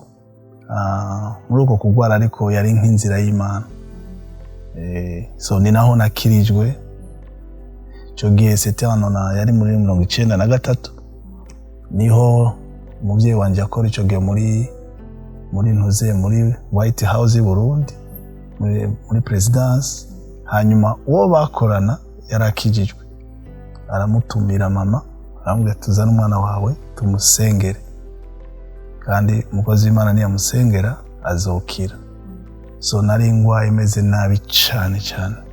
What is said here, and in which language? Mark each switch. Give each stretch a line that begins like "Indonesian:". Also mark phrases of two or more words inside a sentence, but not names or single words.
Rundi: Muri uko kugwara ariko yari nk'inzira y'Imana. So ni naho nakirijwe. Icyo gihe yari muri 1993, niho umubyeyi wanje akora icyo gihe muri muri ntuze muri White House Burundi muri presidence. Hanyuma uwo bakorana yarakijijwe, aramutumira mama aramubwira tuzana umwana wawe tumusengere, kandi umukozi w'Imana niyamusengera azokira. So nari ngwaye imeze nabi cyane cyane.